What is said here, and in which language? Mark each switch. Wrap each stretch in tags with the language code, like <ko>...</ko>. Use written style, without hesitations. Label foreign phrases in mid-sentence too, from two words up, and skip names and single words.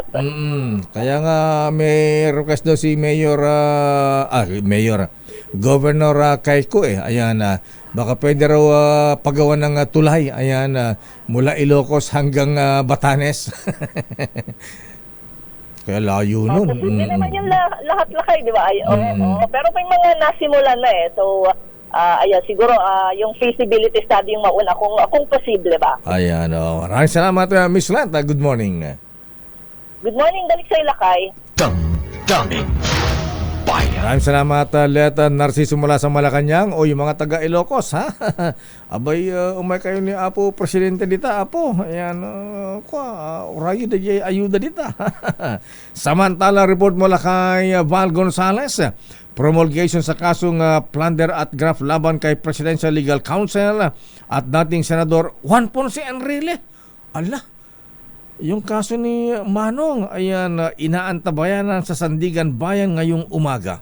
<tl>Kaya nga may request daw si Governor Kaiko ayan, baka pwede raw pagawan ng tulay, ayan, mula Ilocos hanggang Batanes. Kaya layo nun. Hindi naman yung lahat Lakay, di ba? Pero may mga nasimulan na So, ayan, siguro yung</tl> <en>feasibility study</en> <tl>yung mauna kung posible ba. Ayan, maraming salamat, Miss Lanta.</tl> <en>Good morning. Good morning,</en> <tl>dalik sa Lakay. Damdamin Bayan. Maraming salamat, Leta Narciso mula sa Malacanang o yung mga taga Ilocos, ha?</tl> <ilo>Abay, umay kayo ni Apo Presidente dita, Apo. Ayan, orayo da jay ayuda dita.</ilo> <tl>Samantala, report mula kay Val Gonzales. Promulgation sa kasong plunder at graft laban kay</tl> <en>Presidential Legal Counsel</en> <tl>at dating Senador Juan Ponce Enrile. Ala, yung kaso ni Manong, ayan, inaantabayanan sa Sandigan Bayan ngayong umaga.</tl>